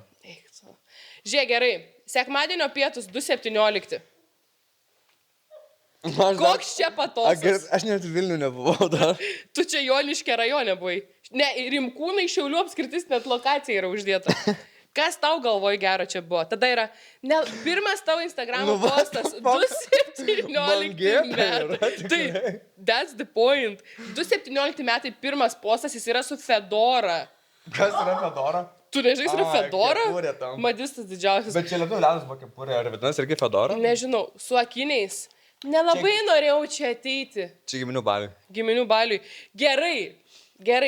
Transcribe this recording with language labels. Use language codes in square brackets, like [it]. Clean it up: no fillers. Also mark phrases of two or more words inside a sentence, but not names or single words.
[lt] Eik tu. Žiūrėk, gerai. Sekmadienio pietus 2.17. Koks čia patosas? Aš net Vilnių nebuvau dar. Tu čia Joniškė rajone buvai. Ne, Rimkūnai Šiaulių apskritis net lokacija yra uždėta. Kas tau galvoj gero čia buvo? Tada yra, ne, pirmas tavo Instagramo Nu, [en] what the [lt] postas, [en] fuck? [lt] 2017 Man gėda yra, metai. Tai, tikrai. [en] that's the point. [lt] 2017 metai pirmas postas, jis yra su Fedora. Kas yra Fedora? Tu nežinai, yra Ai, Fedora? kepurė tam. Madistas didžiausias. Bet čia lietuvių liaudis buvo kepurė, ar vadinasi irgi Fedora? Nežinau, su akiniais. Nelabai norėjau čia ateiti. Čia giminių baliui. Giminių baliui. Gerai.